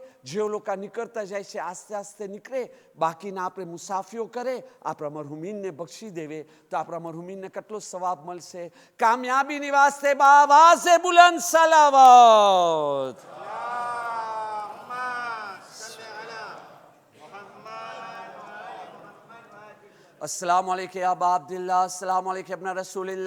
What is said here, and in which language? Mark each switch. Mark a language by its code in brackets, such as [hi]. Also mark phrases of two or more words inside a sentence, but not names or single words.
[gu] જે લોકો નીકળતા જાય છે આસ્તે આસ્તે નીકળે, બાકીના આપણે મુસાફીઓ કરે, આપણા મરહુમીનને બક્ષી દેવે, તો આપણા મરહુમીનને કેટલો સવાબ મળશે. કામયાબીની વાસ્તે બાવાઝે બુલંદ સલાવત. [ar] السلام عليكم يا أبا عبد الله، السلام عليكم يا رسول الله.